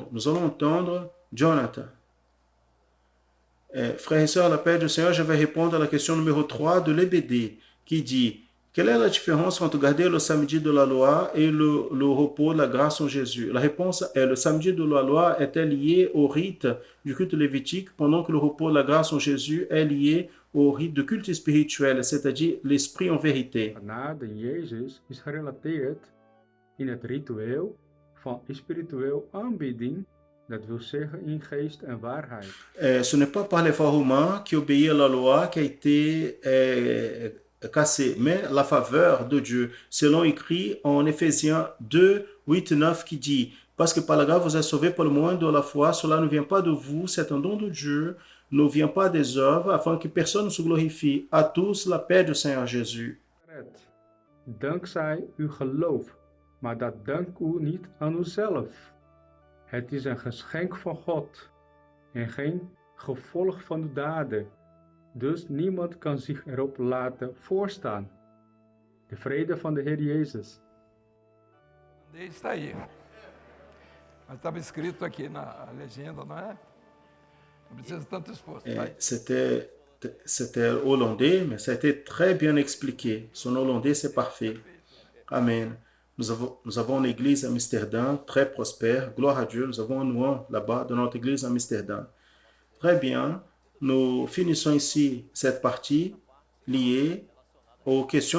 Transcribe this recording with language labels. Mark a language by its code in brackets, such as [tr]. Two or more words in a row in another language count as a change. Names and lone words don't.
[fr] Nous allons entendre Jonathan. Frères et sœurs, à la paix du Seigneur, je vais répondre à la question numéro 3 de l'EBD, qui dit: quelle est la différence entre garder le samedi de la loi et le repos de la grâce en Jésus? La réponse est: le samedi de la loi était lié au rite du culte lévitique, pendant que le repos de la grâce en Jésus est lié au rite de culte spirituel, c'est-à-dire l'esprit en vérité. [nl] Genade in Jezus is gerelateerd in het ritueel van spiritueel aanbidding, dat wil zeggen in geest en waarheid. [fr] Ce n'est pas par les voies romains qui obéit à la loi qui a été cassée, mais la faveur de Dieu, selon écrit en Éphésiens 2, 8, 9, qui dit: parce que par la grâce vous êtes sauvés par le moyen de la foi, cela ne vient pas de vous, c'est un don de Dieu, ne vient pas des œuvres, afin que personne ne se glorifie. À tous la paix du Seigneur Jésus. [nl] Dankzij uw geloof, maar dat dankt u niet aan uzelf. Het is een geschenk van God en geen gevolg van de daden. Dus niemand kan zich erop laten voorstaan. De vrede van de Heer Jezus. [pt] Está aí. Mas estava escrito aqui na legenda, não é? Não precisa de tanto esforço. [fr] C'était hollandais, mais ça a été très bien expliqué. Son hollandais, c'est parfait. Amen. Nous avons une église à Amsterdam, très prospère. Gloire à Dieu. Nous avons un nom là-bas dans notre église à Amsterdam. Très bien. Nous finissons ici cette partie liée aux questions.